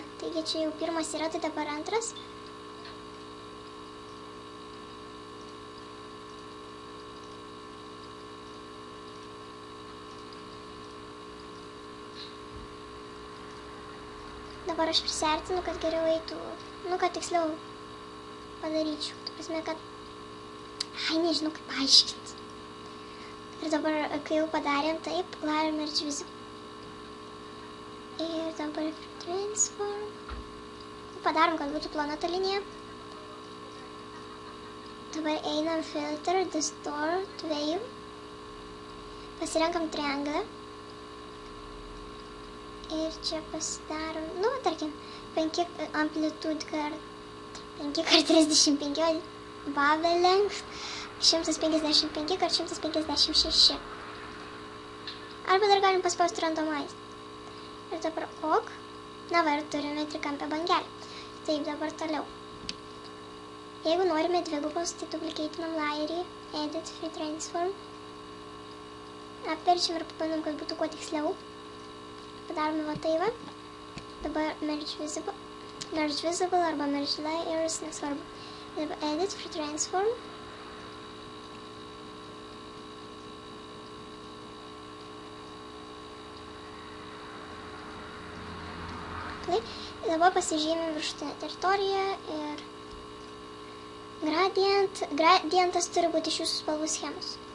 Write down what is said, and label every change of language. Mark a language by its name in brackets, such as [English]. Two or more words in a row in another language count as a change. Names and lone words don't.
[Lithuanian] Taigi čia jau pirmas yra, tai dabar antras. Dabar aš prisiartinu, kad geriau eitų, kad tiksliau padaryčiau. Tai prasme, kad... nežinau kaip paaiškinti. Ir dabar, kai jau padarėm taip, [English] layer merge visible. [Lithuanian] Ir dabar transform. Padarom, kad būtų plona ta linija. Dabar einam [English] filter, distort, wave. [Lithuanian] Pasirenkam triangle. Ir čia pasidarom, tarkim, 5 amplitude kart 5 x 35 [English] bubble length [Lithuanian] 155 x 156. Arba dar galim paspausti randomize. Ir dabar ok. Ir turime trikampę bangelę. Taip, dabar toliau. Jeigu norime dvigubos, tai duplicateinam layerį, [English] edit, free transform. [Lithuanian] Apverčiam ir pabandom, kad būtų kuo tiksliau. Padarome va tai va. [English] Dabar merge visible arba merge layers, nesvarbu. Dabar edit, free transform. [Lithuanian] Dabar pasižymim viršutinę teritoriją ir gradient. Gradientas turi būti iš jūsų spalvų schemos.